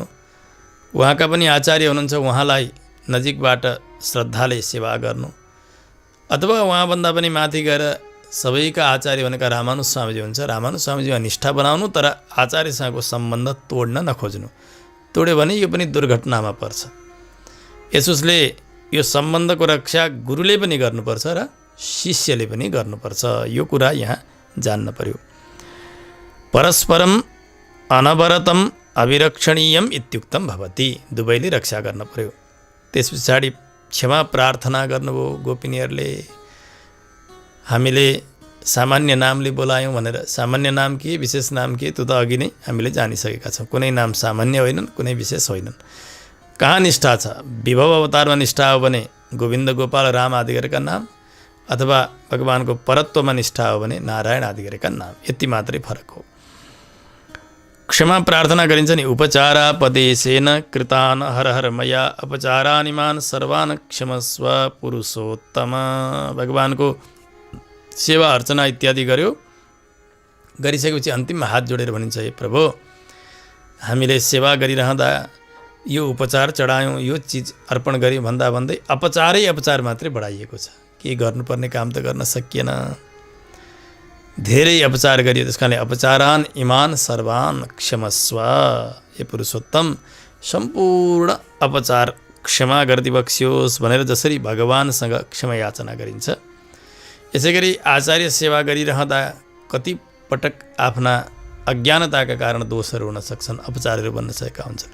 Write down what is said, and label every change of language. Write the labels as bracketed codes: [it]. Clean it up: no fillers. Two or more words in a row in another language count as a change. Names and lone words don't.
[ne] उहाँका पनि आचार्य हुनुहुन्छ, उहाँलाई नजिकबाट श्रद्धाले सेवा गर्नु, अथवा उहाँभन्दा पनि माथि गएर सबैका आचार्य भनेका रामानुज स्वामीजी हुन्छ, रामानुज स्वामीजीमा निष्ठा बनाउनु, तर आचार्यसँगको सम्बन्ध तोड्न नखोज्नु। तोड्यो भने यो पनि दुर्घटनामा पर्छ। यसोस्ले यो सम्बन्धको रक्षा गुरुले पनि गर्नुपर्छ र शिष्यले पनि गर्नुपर्छ। यो कुरा यहाँ जान्न पर्यो। [sa] परस्परम अनवरतम अविरक्षणीयम इत्युक्तम भवति, [ne] दुवैले रक्षा गर्न पर्यो। त्यस पछाडि क्षमा प्रार्थना गर्नुभयो गोपिनीहरूले। हामीले सामान्य नामले बोलायौँ भनेर, सामान्य नाम के विशेष नाम के त्यो त अघि नै हामीले जानिसकेका छौँ। कुनै नाम सामान्य होइनन्, कुनै विशेष होइनन्। कहाँ निष्ठा छ? विभव अवतारमा निष्ठा हो भने गोविन्द गोपाल राम आदि गरेका नाम, अथवा भगवानको परत्वमा निष्ठा हो भने नारायण आदि गरेका नाम, यति मात्रै फरक हो। क्षमा प्रार्थना गरिन्छ नि, [sa] उपचारापदेशेन कृतान हर हर मया अपचारानिमान सर्वान क्षमस्व पुरुषोत्तम। [ne] भगवानको सेवा अर्चना इत्यादि गर्यो, गरिसकेपछि अन्तिममा हात जोडेर भनिन्छ, हे प्रभु, हामीले सेवा गरिरहँदा यो उपचार चढायौँ, यो चिज अर्पण गऱ्यौँ भन्दा भन्दै अपचारै अपचार मात्रै बढाइएको छ। के गर्नुपर्ने काम त गर्न सकिएन, धेरै अपचार गरियो। त्यस कारणले [sa] अपचारान इमान सर्वान क्षमस्व, [ne] हे पुरुषोत्तम सम्पूर्ण अपचार क्षमा गरिदिबक्स्योस् भनेर जसरी भगवानसँग क्षमा याचना गरिन्छ, यसै गरी आचार्य सेवा गरिरहँदा कति पटक आफ्ना अज्ञानताका कारण दोषहरू हुन सक्छन्, अपचारहरू बन्न सकेका हुन्छन्।